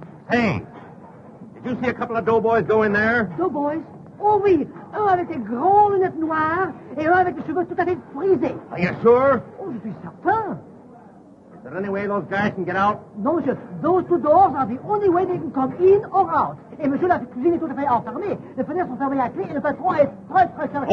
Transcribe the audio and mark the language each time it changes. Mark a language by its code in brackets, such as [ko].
[en] Hey, did you see a couple of doughboys go in there? Doughboys? [fr] Oh oui, un avec des grandes lunettes noires et un avec des cheveux tout à fait frisés. [en] Are you sure? [fr] Oh, je suis certain. [en] Is there any way those guys can get out? [fr] Non, monsieur, [en] those two doors are the only way they can come in or out. [fr] Et monsieur, la cuisine est tout à fait enfermée. Les fenêtres sont fermées à clé et le patron est très fermé.